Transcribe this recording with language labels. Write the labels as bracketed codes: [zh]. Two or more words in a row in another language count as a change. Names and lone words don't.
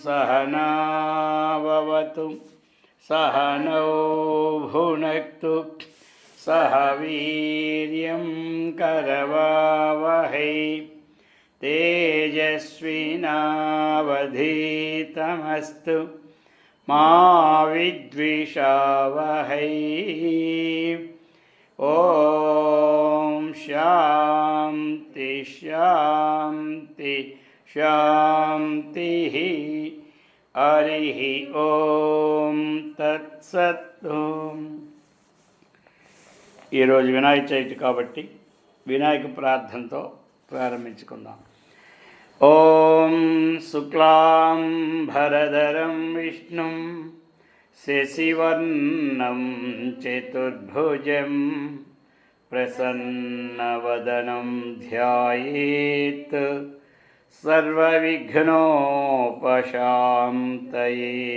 [sa] सहनावतु सहनौ भुनक्तु सह वीर्यं करवावहै तेजस्विनावधीतमस्तु मा विद्विषावहै। ओम शांति शांति शांति। हरि ओम तत्सत्। [te] ఈరోజు వినాయక చవితి కాబట్టి వినాయక ప్రార్థనతో ప్రారంభించుకుందాం. [sa] ఓం శుక్లాం భరధరం విష్ణుం శశివర్ణం చతుర్భుజం ప్రసన్నవదనం ధ్యాయేత్ సర్వవిఘ్నోపశాంతయే.